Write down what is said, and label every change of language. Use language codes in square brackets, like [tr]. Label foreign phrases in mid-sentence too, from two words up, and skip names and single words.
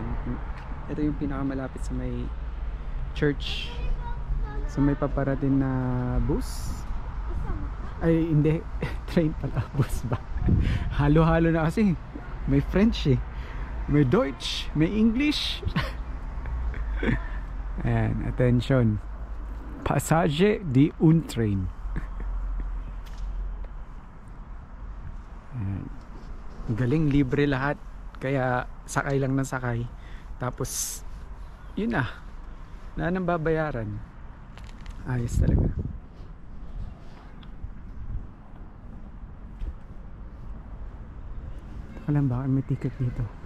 [tl] Ito yung pinakamalapit sa may church. So may paparating na bus. Ay hindi, train pala, bus ba? Halo-halo na kasi. May French eh, may Deutsch, may English. Ayan, [fr] attention. Passage di un train. [tl] Ayan. Galing, libre lahat. Kaya sakay lang ng sakay. Tapos yun na, wala nang babayaran. Ayos talaga. Alam ba, may ticket dito.